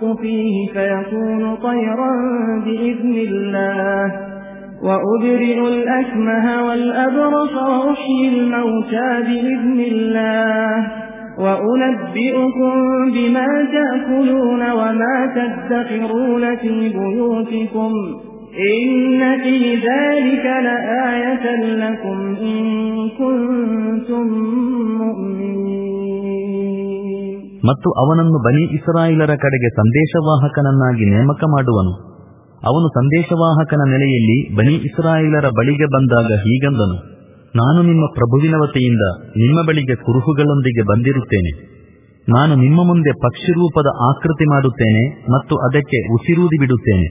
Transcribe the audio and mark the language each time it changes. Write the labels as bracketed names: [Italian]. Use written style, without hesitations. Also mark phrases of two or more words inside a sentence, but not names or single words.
[Arabic] فيه فيكون طيرا بإذن الله وأبرئ الأكمه والأبرص وأحيي الموتى بإذن الله وأنبئكم بما تأكلون وما تدخرون في بيوتكم إن في ذلك لآية لكم إن كنتم مؤمنين. [Kannada] ಮತ್ತು ಅವನನ್ನು ಬನಿ ಇಸ್ರಾಯೇಲರ ಕಡೆಗೆ ಸಂದೇಶವಾಹಕನನ್ನಾಗಿ ನೇಮಕ ಮಾಡುವನು. ಅವನು ಸಂದೇಶವಾಹಕನ ನೆಲೆಯಲ್ಲಿ ಬನಿ ಇಸ್ರಾಯೇಲರ ಬಳಿಗೆ ಬಂದಾಗ ಹೀಗಂದನು: ನಾನು ನಿಮ್ಮ ಪ್ರಭುವಿನ ವತಿಯಿಂದ ನಿಮ್ಮ ಬಳಿಗೆ ಕುರುಹುಗಳೊಂದಿಗೆ ಬಂದಿರುತ್ತೇನೆ. ನಾನು ನಿಮ್ಮ ಮುಂದೆ ಪಕ್ಷಿ ರೂಪದ ಆಕೃತಿ ಮಾಡುತ್ತೇನೆ ಮತ್ತು ಅದಕ್ಕೆ ಉಸಿರೂದಿ ಬಿಡುತ್ತೇನೆ.